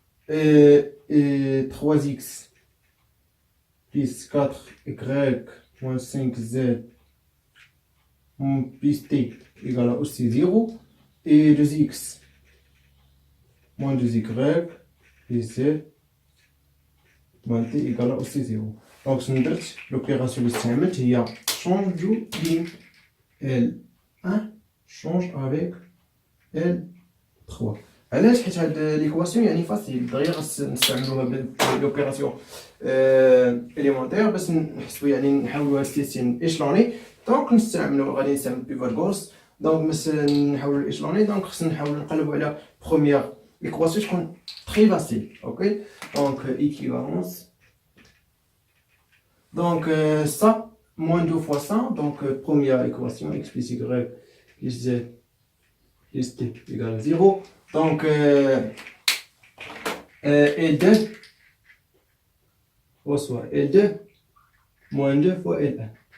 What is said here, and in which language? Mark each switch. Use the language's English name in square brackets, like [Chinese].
[French] Et 3x plus 4y moins 5z plus t égale à aussi 0. Et 2x moins 2y plus z moins t égale à aussi 0. Donc, l'opération de Samet, il y a change de ligne. L1 change avec L3. [Arabic] علاش حيت هاد ليكواسيون يعني فاسيل دغيا نستعملوها بالوبيراسيون اليمونتير باش نحسبوا يعني نحولوها لسيستيم ايشلوني. دونك غادي نستعمل بيفاغورس. دونك باش نحولو الايشلوني دونك خصنا نحاولو نقلبو على بروميير ليكواسيون تكون تري فاسيل, اوكي. دونك [French] équivalence. Donc ça, moins 2 fois ça, donc première équation, x plus y plus z plus t égale à 0. Donc L2 reçoit L2 moins 2 fois L1.